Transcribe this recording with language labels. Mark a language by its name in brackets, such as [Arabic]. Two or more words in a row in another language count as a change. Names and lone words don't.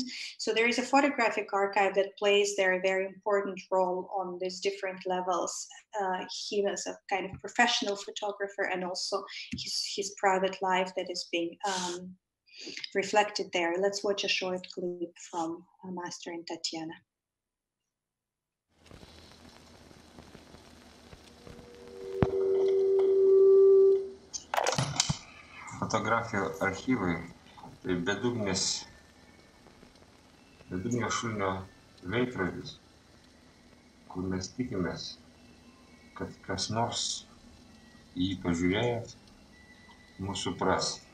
[English] So there is a photographic archive that plays there a very important role on these different levels. He was a kind of professional photographer, and also his private life that is being reflected there. Let's watch a short clip from Master and Tatiana. [Lithuanian] Fotografijų archyvai tai bedugnio šulinio veidrodis, kur mes tikimės, kad kas nors jį pažiūrėjęs mūsų supras.